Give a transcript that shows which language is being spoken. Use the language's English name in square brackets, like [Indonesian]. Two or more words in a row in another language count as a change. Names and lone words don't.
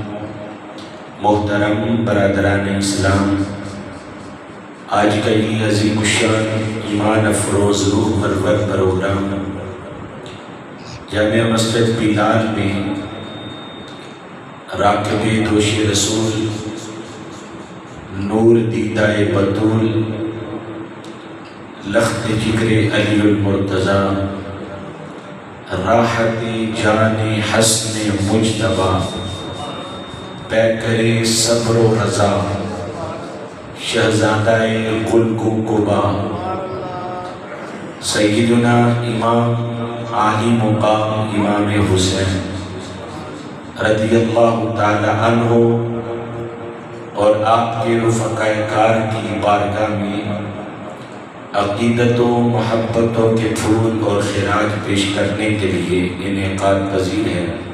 [Urdu] محترم برادران اسلام، آج کا یہ عظیم الشان ایمان افروز روح پرور پروگرام جامع مسجد بلال میں راکب دوش رسول نور دیدہ بطول لخت جگر علی المرتضی راحت جان حسن مجتبی پیکر صبر و رضا شہزادہ قلق و قبا سیدنا امام عالی مقام امام حسین رضی اللہ تعالی عنہ اور آپ کے رفقائے کار کی بارگاہ میں عقیدت و محبتوں کے پھول اور خراج پیش کرنے کے لیے انعقاد پذیر ہے۔